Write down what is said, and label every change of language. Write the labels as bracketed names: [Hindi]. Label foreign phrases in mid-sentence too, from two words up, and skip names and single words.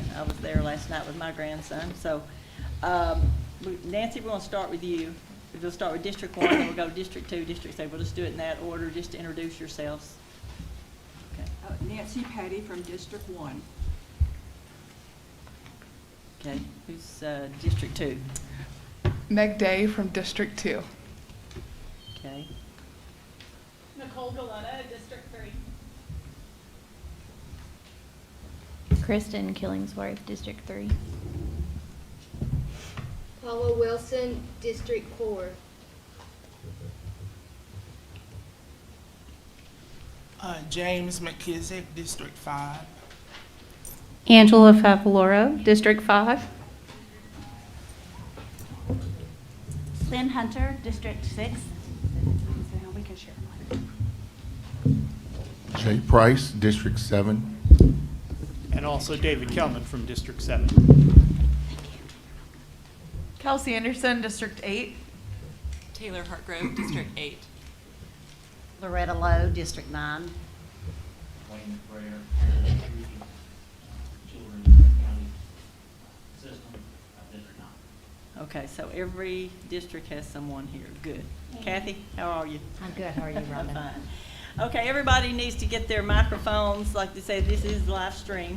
[English] I was there last night with my grandson. So, Nancy, we're gonna start with you. We'll start with District 1, then we'll go to District 2, District 3. We'll just do it in that order, just to introduce yourselves. Okay. Nancy Patty from District 1. Okay, who's District 2? Meg Day from District 2. Okay. Nicole Galetta, District 3. Kristen Killingsworth, District 3. Paula Wilson, District 4. James McKissick, District 5. Angela Favaloro, District 5. Lynn Hunter, District 6. We can share Jay Price, District 7. And also David Kelman from District 7. Kelsey Anderson, District 8. Taylor Hartgrove, District 8. Loretta Lowe, District 9. Wayne Prayer, Children's County System, District 9. Okay, so every district has someone here. Good. Kathy, how are you? I'm good. How are you, I'm Rhonda? fine. Okay, everybody needs to get their microphones. Like they say, this is live stream.